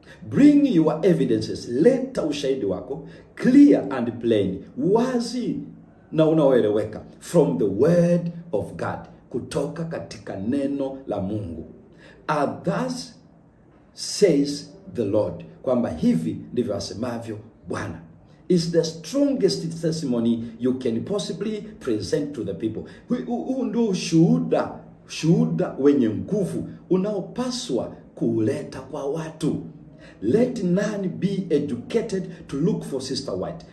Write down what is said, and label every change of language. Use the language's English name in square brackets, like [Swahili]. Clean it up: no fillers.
[English] Bring your evidences, [Swahili] leta ushahidi wako [English] clear and plain, [Swahili] wazi na unaoeleweka, [English] from the word of God, [Swahili] kutoka katika neno la Mungu. [English] Thus says the Lord, [Swahili] kwamba hivi ndivyo asemavyo Bwana. [English] Is the strongest testimony you can possibly present to the people. [Swahili] Huu ndio shuhuda wenye nguvu unaopaswa kuleta kwa watu. [English] Let none be educated to look for Sister White.